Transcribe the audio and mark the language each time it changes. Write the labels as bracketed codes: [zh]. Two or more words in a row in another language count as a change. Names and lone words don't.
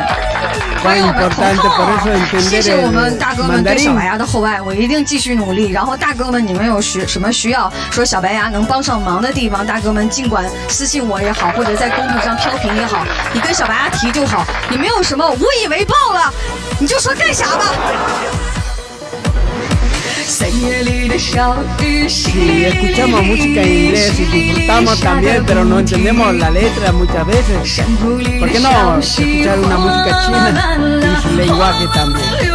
[zh] 还有我们彤彤，谢谢我们大哥们对小白牙的厚爱，我一定继续努力。然后大哥们，你们有什么需要说小白牙能帮上忙的地方，大哥们尽管私信我也好，或者在公屏上飘屏也好，你跟小白牙提就好。你没有什么无以为报了，你就说干啥吧。 [es] Sí, escuchamos música en inglés y disfrutamos también, pero no entendemos la letra muchas veces. ¿Por qué no escuchar una música china en su lenguaje también?